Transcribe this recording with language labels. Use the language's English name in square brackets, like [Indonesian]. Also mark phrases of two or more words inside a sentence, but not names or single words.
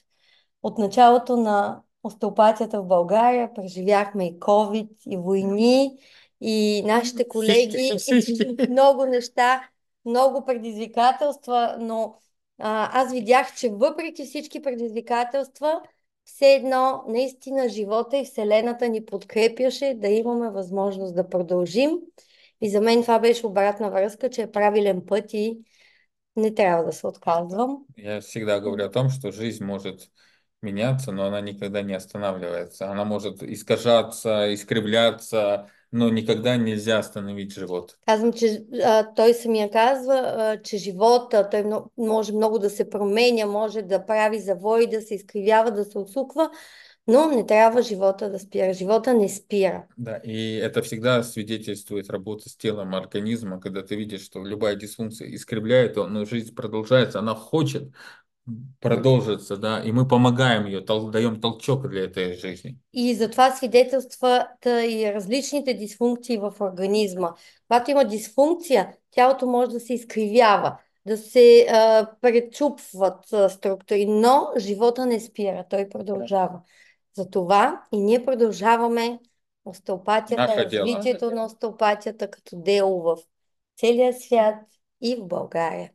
[Bulgarian] От началото на остеопатията в България преживяхме и COVID, и войни, и нашите колеги, много неща, много предизвикателства, но аз видях, че въпреки всички предизвикателства, все едно наистина живота и Вселената ни подкрепяше да имаме възможност да продължим. И за мен това беше обратна връзка, че е правилен път и не трябва да се отказвам. [Russian] Я всегда говорю о том, что жизнь может меняться, но она никогда не останавливается. Она может искажаться, искривляться, но никогда нельзя остановить живот. [Bulgarian] Казвам, че той самия казва, че живота, той може много да се променя, може да прави завой, да се изкривява, да се усуква, но не трябва живота да спира. Живота не спира. [Russian] Да, и это всегда свидетельствует работа с телом организма, когда ты видишь, что любая дисфункция искривляет, но жизнь продолжается, она хочет продолжиться, да, и мы помогаем ее, даем толчок для этой жизни. [Bulgarian] И затова свидетелстват и различните дисфункции в организма. Когато има дисфункция, тялото може да се изкривява, да се пречупват структури, но живота не спира, той продължава. Затова и ние продължаваме остеопатията, развитието на остеопатията като дело в целия свят и в България.